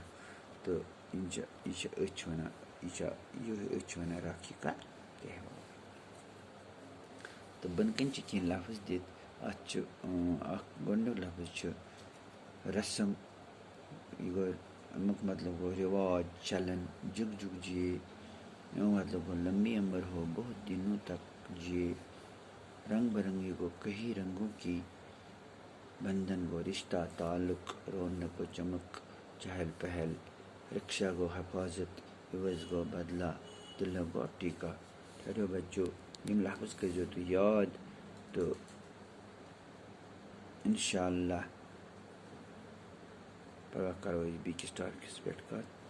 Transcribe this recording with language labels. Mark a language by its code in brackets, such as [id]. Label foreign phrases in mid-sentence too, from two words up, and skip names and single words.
[ks] تہٕ یہِ چھِ أسۍ چھِ وَنان [ur] راکھی کا تہوار۔ [ks] تہٕ بۄنہٕ کَنۍ چھِ کینٛہہ لفظ دِتھ، اَتھ چھُ اکھ گۄڈٕنیُک لفظ چھُ رسم، یہِ گوٚو اَمیُک مطلب گوٚو [ur] رواج، چلن۔ جگ جگ جیے [ks] امیُک مطلب گوٚو [ur] لمبی عمر ہو، بہت دنوں تک جیے۔ رنگ برنگی [ks] گوٚو [ur] کئی رنگوں کی۔ [ks] بندھن گوٚو [ur] رشتہ، تعلق، رونق و چمک، چہل پہل۔ [ks] رکشا گوٚو حفاظت، عوض گوٚو بدلہ، تلک گوٚو ٹیٖکا۔ [ur] ٹھہرو بچو، [ks] یِم لفظ کٔرزیو تُہۍ یاد تہٕ انشاءاللہ پگاہ کرو أسۍ بیٚکِس ٹاپکس پٮ۪ٹھ کتھ۔